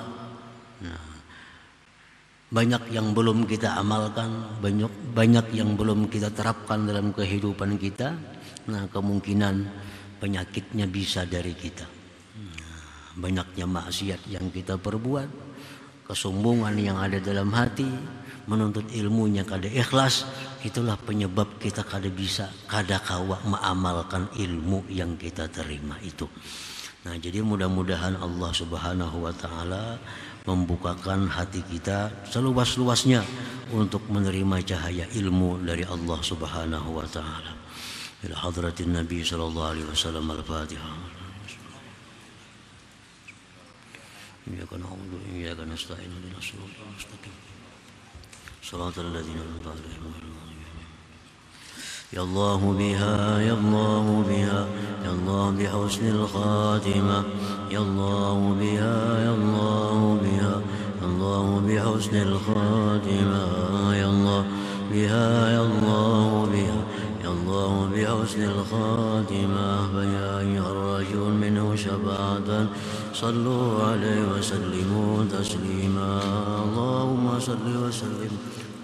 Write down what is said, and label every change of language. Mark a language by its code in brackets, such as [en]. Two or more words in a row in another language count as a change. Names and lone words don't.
[id] Nah, banyak yang belum kita amalkan, banyak yang belum kita terapkan dalam kehidupan kita. Nah, kemungkinan penyakitnya bisa dari kita. Banyaknya maksiat yang kita perbuat, kesombongan yang ada dalam hati, menuntut ilmunya kada ikhlas, itulah penyebab kita kada bisa, kada kawa mengamalkan ilmu yang kita terima itu. Nah, jadi mudah-mudahan Allah [ar] سبحانه وتعالى [id] membukakan hati kita seluas-luasnya untuk menerima cahaya ilmu dari Allah [ar] سبحانه وتعالى. إلى حضرة النبي صلى الله عليه وسلم. الفاتحة. إياك نعبد وإياك نستعين. اهدنا الصراط المستقيم صراط الذين أنعمت عليهم غير المغضوب عليهم. يا الله بها يا الله بها يا الله بحسن الخاتمة. يا الله بها يا الله بها يا الله بحسن الخاتمة. يا الله بها يا الله بها يا الله بحسن الخاتمة. يا أيها الراجون منه شفاعة. صلوا عليه وسلموا تسليما. اللهم صل وسلم